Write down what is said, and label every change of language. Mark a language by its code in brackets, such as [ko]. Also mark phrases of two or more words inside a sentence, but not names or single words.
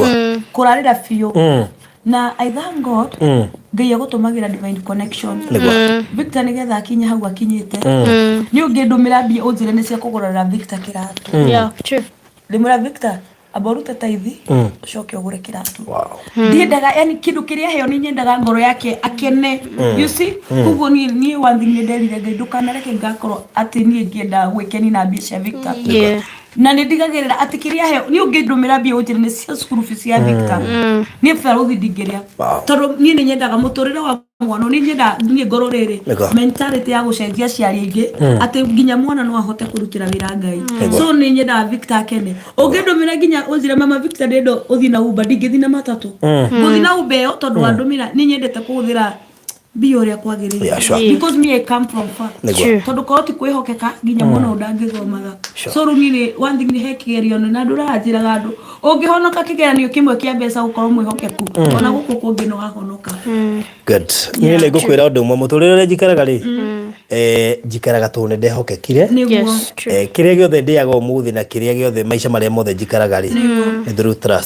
[ki] kurarira fiu na [en] I thank God [ki] Ngai agutumagira [en] divine connection. [ki] Victor nigetha akinya hau akinyite ni ungindumira mbia unjire ni cia kugurira Victor kiratu. [en] True. [ki] Ndimura Victor aborute taithi ucoke ugure kiratu. Ndiendaga yani kindu kiria heo ni nyendaga ngoro yake akene. [en] You see [ki] kuguo ni [en] one thing [ki] nderire Ngai ndukanareke ngakorwo ati ni ngienda gwikeni na mbia cia Victor. Na nindigagirira ati kiria heo ni ungindumira mbia unjire ni cia [en] school fees [ki] ya Victor ni feruthi ndingiria tondu ni nyendaga muturire wa mwana ni nyenda ni ngoro riri mentality ya gucenjia ciari ingi ati nginya mwana no ahote kurutira wira Ngai. So ni nyenda Victor akene ungindumira nginya unjire mama Victor ndendo uthi na Uber ndingithi na matatu uthi na Uber tondu andumira ni nyendete kuhuthira bio ria kwagirira [en] because me I come from far [ki] tondu koroti kwihokeka nginya mwana undangithomaga. So runini [en] one thing [ki] ni hekigerio na ndurajira gandu ungihonoka kigeranio kimwe kia mbeca gukorwo mwihokeku ona guku kungi no gahonoka. [en] Good. [ki] Ni le gukwira undu mwe muturire njikaraga ri njikaraga tu ndehokekire kiria giothe ndiaga umuthi na kiria giothe maisha maria mothe njikaraga ri ni [en] through trust.